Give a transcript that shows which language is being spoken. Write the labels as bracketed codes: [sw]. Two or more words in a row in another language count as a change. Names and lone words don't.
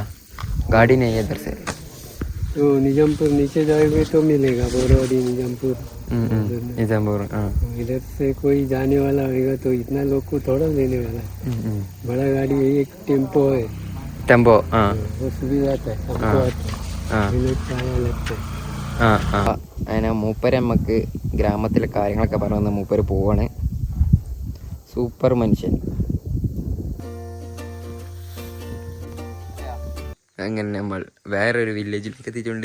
[hi] गाड़ी नहीं है इधर से. तो निजामपुर नीचे जाएंगे तो मिलेगा. बोरवाड़ी निजामपुर. निजामपुर. इधर से कोई जाने वाला होगा तो इतना लोग को थोड़ा लेने वाला है. बड़ा गाड़ी है. एक टेम्पो है. टेम्पो. वो सुविधा है. [ml] അങ്ങനെ മൂപ്പര് നമുക്ക് ഗ്രാമത്തിലെ കാര്യങ്ങളൊക്കെ പറഞ്ഞു. മൂപ്പര് പോവാണ്. സൂപ്പർ മനുഷ്യൻ. അങ്ങനെ നമ്മൾ വേറൊരു വില്ലേജിലേക്ക് എത്തിയിട്ടുണ്ട്.